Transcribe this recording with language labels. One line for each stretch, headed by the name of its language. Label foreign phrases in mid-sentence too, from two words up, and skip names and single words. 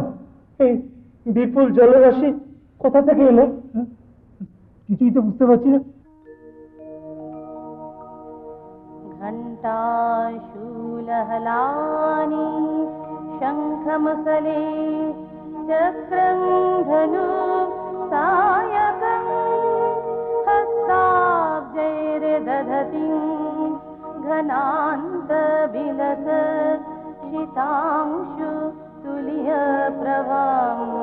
Bangla: এই বিপুল জলরাশি কোথা থেকে এলো? কিছুই তো বুঝতে পারছি না।
Sanskrit: घण्टाशूलहलानि शङ्खमुसले चक्रं धनु सायकं हस्ताब्जैर्दधति घनान्तविलस शीतांशु तुल्यप्रभां